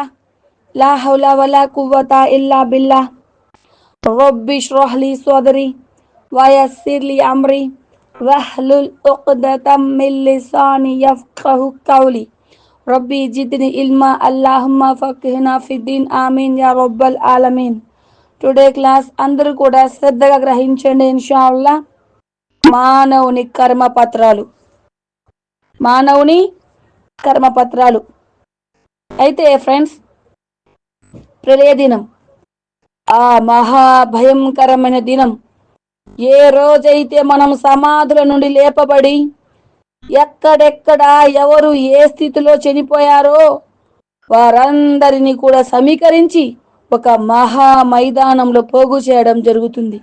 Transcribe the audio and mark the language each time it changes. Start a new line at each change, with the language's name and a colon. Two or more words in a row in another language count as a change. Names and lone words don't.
Arabic: لا حول ولا قوة إلا بالله. رب اشرح لي صدري ويسر لي أمري واحلل عقدة من لساني يفقهوا قولي. رب زدني علما. اللهم فقهنا في الدين. آمين يا رب العالمين.
English: today class
Telugu: అందరూ కూడా శ్రద్ధగా గ్రహించండి ఇన్షాల్లా. మానవుని కర్మపత్రాలు. అయితే ఫ్రెండ్స్, ప్రళయ దినం, ఆ మహాభయంకరమైన దినం, ఏ రోజైతే మనం సమాధుల నుండి లేపబడి ఎక్కడెక్కడ ఎవరు ఏ స్థితిలో చనిపోయారో వారందరినీ కూడా సమీకరించి ఒక మహా మైదానంలో పోగు చేయడం జరుగుతుంది.